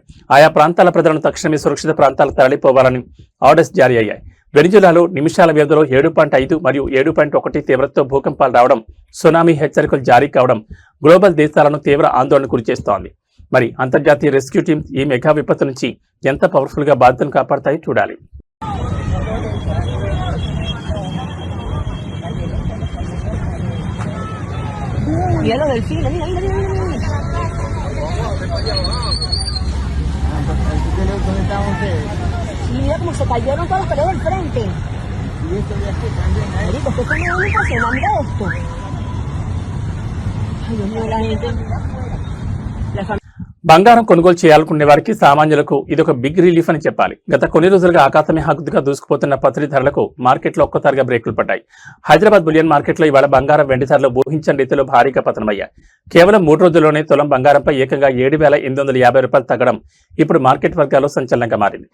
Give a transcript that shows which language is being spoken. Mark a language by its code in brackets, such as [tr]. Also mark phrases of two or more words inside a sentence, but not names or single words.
[te] ఆయా ప్రాంతాల ప్రజలను తక్షణమే సురక్షిత ప్రాంతాలకు తరలిపోవాలని ఆర్డర్స్ జారీ అయ్యాయి. వెనిజులాలో నిమిషాల వ్యవధిలో 7.5 మరియు 7.1 తీవ్రతతో భూకంపాలు రావడం, సునామీ హెచ్చరికలు జారీ కావడం గ్లోబల్ దేశాలను తీవ్ర ఆందోళనకు గురిచేస్తోంది. మరి అంతర్జాతీయ [en] rescue teams [te] ఈ మెగా విపత్తు నుంచి ఎంత పవర్ఫుల్ గా బాధ్యతను కాపాడతాయో చూడాలి. [es] Mira lo del cine, mira, mira, mira, mira. Y mira cómo se cayeron todas las paredes del frente. Marico, ¿qué fue lo único que se manda esto? Ay, Dios mío, la gente. La familia. [te] బంగారం కొనుగోలు చేయాలనుకునే వారికి సామాన్యులకు ఇదొక [en] big relief [te] అని చెప్పాలి. గత కొన్ని రోజులుగా ఆకాశమే హద్దుగా దూసుకుపోతున్న పసిడి ధరలకు మార్కెట్లో ఒక్కసారిగా బ్రేకులు పడ్డాయి. హైదరాబాద్ బులియన్ మార్కెట్లో ఇవాళ బంగారం, వెండి ధరలు ఊహించని రీతిలో భారీగా పతనమయ్యాయి. కేవలం 3 రోజుల్లోనే తులం బంగారంపై ఏకంగా 7,850 రూపాయలు తగ్గడం ఇప్పుడు మార్కెట్ వర్గాల్లో సంచలనంగా మారింది.